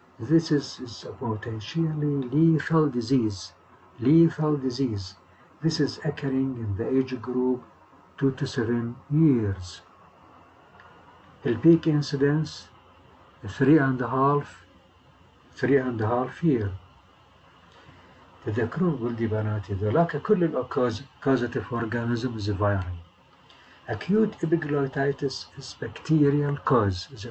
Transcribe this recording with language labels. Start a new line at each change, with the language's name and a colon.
English: This is a potentially lethal disease. This is occurring in the age group 2 to 7 years. The peak incidence 3.5 year.
Arabic: تذكرون ولدي بناتي ذولاك كل causative organisms viral.
English: Acute epiglottitis is bacterial cause.